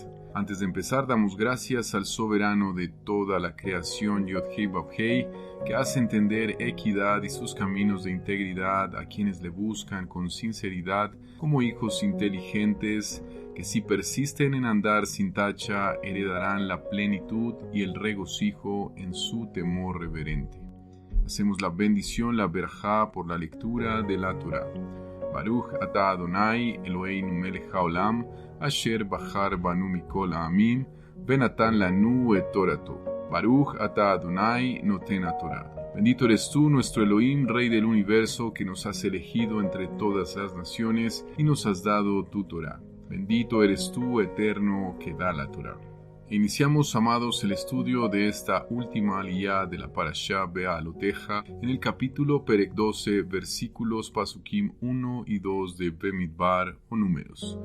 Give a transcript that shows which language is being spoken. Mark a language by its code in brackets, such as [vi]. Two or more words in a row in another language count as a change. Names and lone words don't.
[es] Antes de empezar, damos gracias al soberano de toda la creación, Yod-Hei Vav-Hei, que hace entender equidad y sus caminos de integridad a quienes le buscan con sinceridad como hijos inteligentes, que si persisten en andar sin tacha, heredarán la plenitud y el regocijo en su temor reverente. Hacemos la bendición, la berajá, por la lectura de la Torá. [he] ברוך אתה אדוני אלוהינו מלך העולם, אשר בחר בנו מכל העמים, ונתן לנו את תורתו. ברוך אתה אדוני נותן התורה. [es] Bendito eres tú, nuestro Elohim, Rey del universo, que nos has elegido entre todas las naciones y nos has dado tu Torá. Bendito eres tú, eterno, que da la Torá. Iniciamos, amados, el estudio de esta última aliyá de la parashá Be'aloteja en el capítulo Perek 12, versículos Pasukim 1 y 2 de Bemidbar o Números.